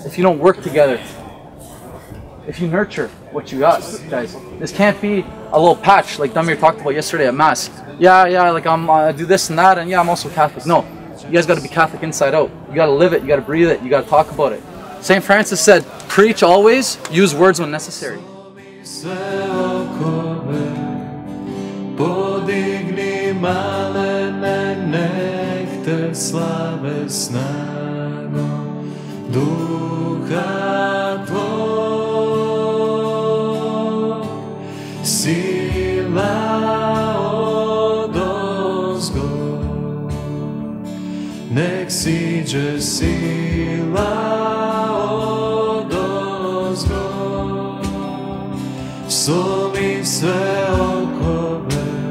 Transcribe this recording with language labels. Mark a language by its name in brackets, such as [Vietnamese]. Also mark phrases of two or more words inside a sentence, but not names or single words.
[English] If you don't work together? If you nurture what you got, guys. This can't be a little patch like Damir talked about yesterday at Mass. Yeah, like I do this and that, and yeah, I'm also Catholic. No, you guys got to be Catholic inside out. You got to live it. You got to breathe it. You got to talk about it. St. Francis said, preach always, use words when necessary. [Croatian] Podigni malene, nek te slave snagom duha tvog, sila odozgo, nek siđe sila odozgo, somi sve okove.